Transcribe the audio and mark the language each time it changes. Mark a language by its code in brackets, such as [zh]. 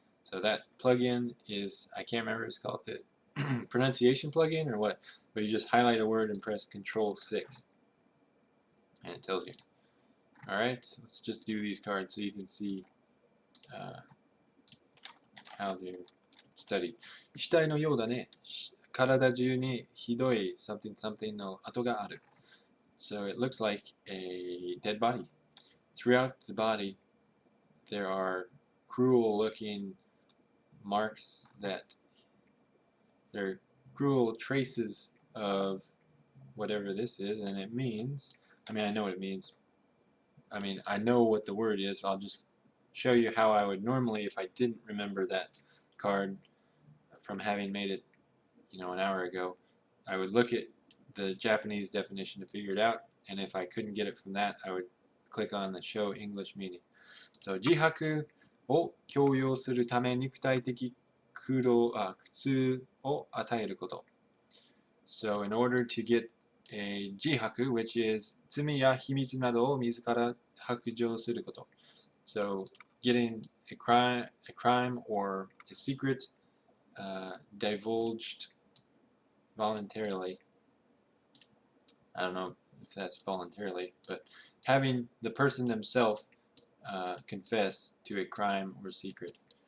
[en] So that plugin is, I can't remember, it's called the pronunciation plugin or what, but you just highlight a word and press Control 6 and it tells you. Alright, so let's just do these cards so you can see how they're studied. [ja] 死体のようだね。体中にひどい [en] something something [ja] の跡がある. [en] So it looks like a dead body. Throughout the body there are cruel looking marks that they're cruel traces of whatever this is, and it means, I mean, I know what it means. I mean, I know what the word is, but I'll just show you how I would normally, if I didn't remember that card from having made it, you know, an hour ago, I would look at the Japanese definition to figure it out, and if I couldn't get it from that, I would click on the show English meaning. [ja] So, 自白を強要するため肉体的苦痛を与えること。 [en] So, in order to get a 自白, which is [ja] 罪や秘密などを自ら白状すること。 [en] So, getting a crime or a secret divulged voluntarily. I don't know if that's voluntarily, but having the person themselves confess to a crime or secret.